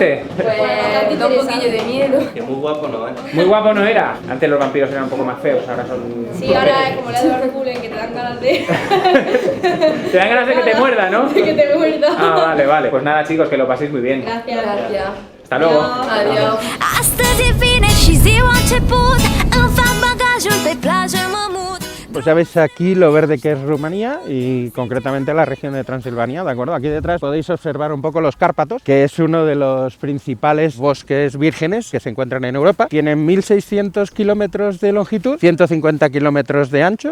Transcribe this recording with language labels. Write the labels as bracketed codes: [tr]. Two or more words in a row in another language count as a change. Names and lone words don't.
[es] Pues da un poquillo de miedo. Que muy guapo no, ¿eh? Muy guapo no era. Antes los vampiros eran un poco más feos, ahora son... Sí, ahora es como la de Barculen, que te dan ganas de... Te dan ganas de que te muerda, ¿no? De que te muerda. Ah, vale. Pues nada, chicos, que lo paséis muy bien. Gracias. Hasta luego. Adiós. [ro] Astăzi e vineri și ziua a început îmi fac bagajul pe plajă mă mut. [es] Pues ya veis aquí lo verde que es Rumanía y concretamente la región de Transilvania, ¿de acuerdo? Aquí detrás podéis observar un poco los Cárpatos, que es uno de los principales bosques vírgenes que se encuentran en Europa. Tienen 1.600 kilómetros de longitud, 150 kilómetros de ancho.